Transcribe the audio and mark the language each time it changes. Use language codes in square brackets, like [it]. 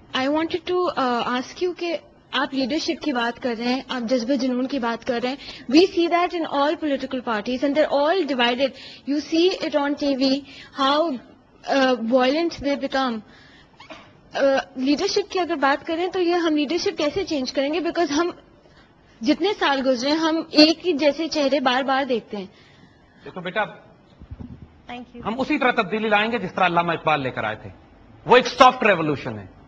[en] I wanted to ask you [ur] کہ آپ leadership کی بات کر رہے ہیں, آپ جذبہ جنون کی بات کر رہے ہیں. [en] We see that in all political parties and they're all divided. You see it on TV how violent they become. [ur] Leadership کی اگر بات کریں تو یہ ہم لیڈرشپ کیسے چینج کریں گے؟ بیکاز ہم جتنے سال گزرے ہم ایک ہی جیسے چہرے بار بار دیکھتے ہیں. دیکھو بیٹا, [en] Thank you. [ur] ہم اسی طرح تبدیلی لائیں گے جس طرح علامہ اقبال لے کر آئے تھے. وہ ایک سافٹ ریولوشن ہے.